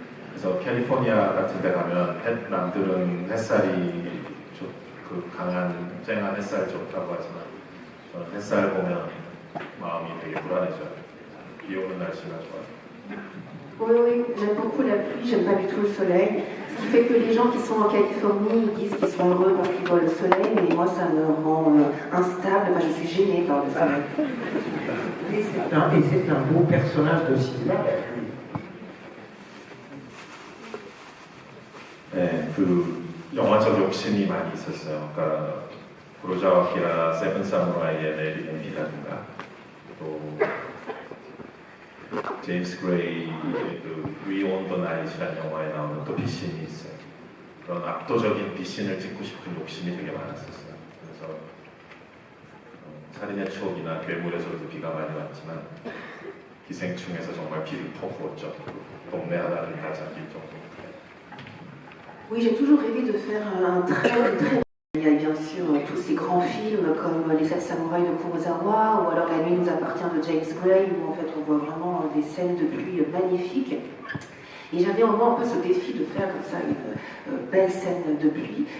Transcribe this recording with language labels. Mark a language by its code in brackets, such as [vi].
[ko] 그래서 캘리포니아 같은 데 가면 남들은 햇살이 강한 쨍한 햇살 좋다고 하지만 저는 햇살 보면 마음이 되게 불안해져요. 비 오는 날씨가 좋아요. [fr] Oui, j'aime beaucoup la pluie, j'aime pas du tout le soleil. Ce qui fait que les gens qui sont en Californie, ils disent qu'ils sont heureux parce qu'ils voient le soleil, mais moi ça me rend instable, enfin je suis gênée par le soleil. Et c'est un beau personnage de cinéma. [ko] 네, 그 영화적 욕심이 많이 있었어요. 그러니까 구로자와키라 세븐 사무라이의 내비라든가 또 제임스 그레이의 그 We Own the Night이라는 영화에 나오는 또 비신이 있어요. 그런 압도적인 비신을 찍고 싶은 욕심이 되게 많았었어요. 그래서 살인의 추억이나 괴물에서도 비가 많이 왔지만 기생충에서 정말 비를 퍼부었죠. 동네 하나를 다 잠길 정도. [fr] Oui, j'ai toujours rêvé de faire un très... Il y a bien sûr tous ces grands films comme Les 7 samouraïs de Kurosawa ou alors La nuit nous appartient de James Gray où en fait on voit vraiment des scènes de pluie magnifiques. Et j'avais en moi un peu ce défi de faire comme ça une belle scène de pluie.